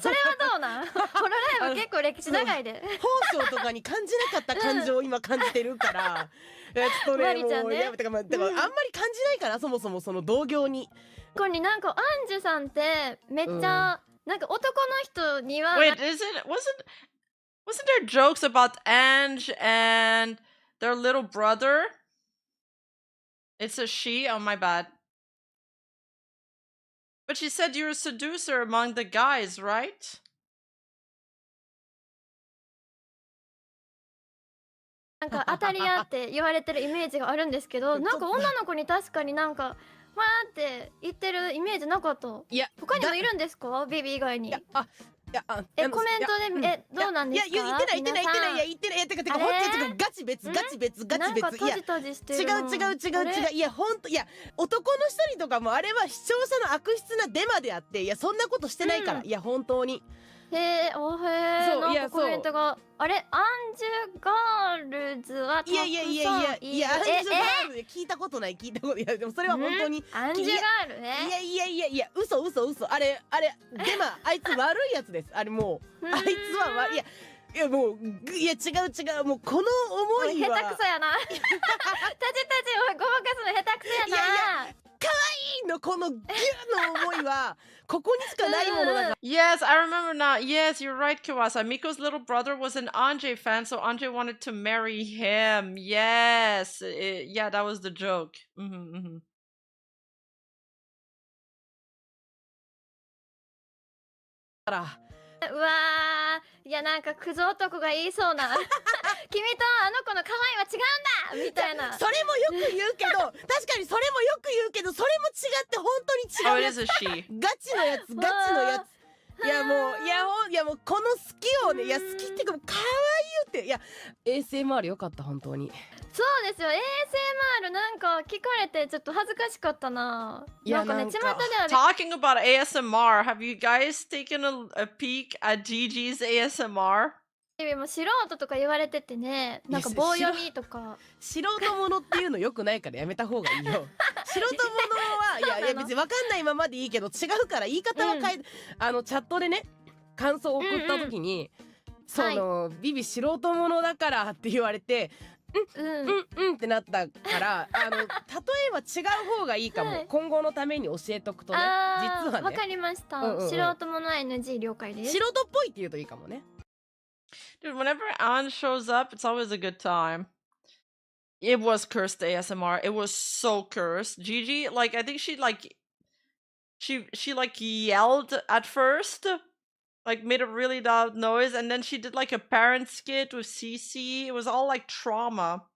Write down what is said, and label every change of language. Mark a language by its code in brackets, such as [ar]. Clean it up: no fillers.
[ja] それはどうなんホロライブ結構歴史長いで放送とかに感じなかった感情を今感じてるからちょっとねマリちゃんねもういやだからあんまり感じないからそもそもその同業にここになんかアンジュさんってめっちゃ、なんか男の人には [en] Wait, wasn't there jokes about Ange and their little brother? It's a she? Oh, my bad. But she said you're a seducer among the guys, right? [ja] なんか当たり屋って言われてるイメージがあるんですけどなんか女の子に確かになんかわーって言ってるイメージなかった。いや他にもいるんですかビビ以外に。コメントでどうなんですか。いや言ってないてかほんとガチ別なんか閉じ閉じしてる違ういやほんといや男の一人とかもあれは視聴者の悪質なデマであっていやそんなことしてないからいや本当になんかコメントがあれアンジュガールズはたくさんいる。いやアンジュガール聞いたことないいやでもそれは本当にアンジュガールね。いや嘘あれデマあいつ悪いやつですあれもうあいつは悪いいやもう違うもうこの思いは下手くそやなたちをごまかすの下手くそやな。可愛いのこのギュの思いはここにしかないものだから。 [en] Yes, I remember now. Yes, you're right, Kiwasa. Miko's little brother was an Anjay fan, so Anjay wanted to marry him. Yes. Yeah, that was the joke. [ja] から。うわー、いやなんかクズ男が言いそうな君とあの子の可愛いは違うんだみたいな。それもよく言うけど、確かにそれもよく言うけど、それも違って本当に違うやつ。ガチのやつ、ガチのやつ。いやもう、いやもうこの好きをね、いや好きっていうか可愛いって、いや ASMR よかった本当に。そうですよ、 ASMR なんか聞かれてちょっと恥ずかしかったな。なんかね、巷では [en] Talking about ASMR, have you guys taken a peek at Gigi's ASMR? [ja] も素人とか言われててね、なんか棒読みとか。素人ものっていうのよくないからやめた方がいいよ。素人ものはいや別に分かんないままでいいけど違うから言い方は変え、チャットでね感想を送った時に、その、ビビ素人ものだからって言われてってなったから例えば違う方がいいかも、今後のために教えとくとね。実はね、わかりました、素人もの NG 了解です。素人っぽいって言うといいかもね。 [en] Dude, whenever Anne shows up, it's always a good time. It was cursed ASMR. It was so cursed. Gigi, like, I think she like yelled at first, like made a really loud noise, and then she did like a parent skit with CC. It was all like trauma.